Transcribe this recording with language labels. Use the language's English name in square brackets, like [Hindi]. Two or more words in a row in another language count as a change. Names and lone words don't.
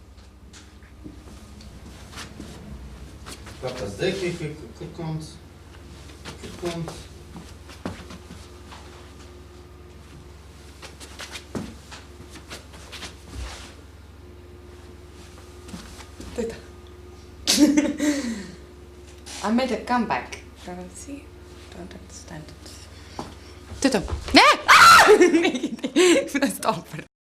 [Slovenian] Pa zdaj, kaj konc? To je to. [English] I made a comeback. See? Don't understand it. [Slovenian] To je to. Ne! [English] Stop.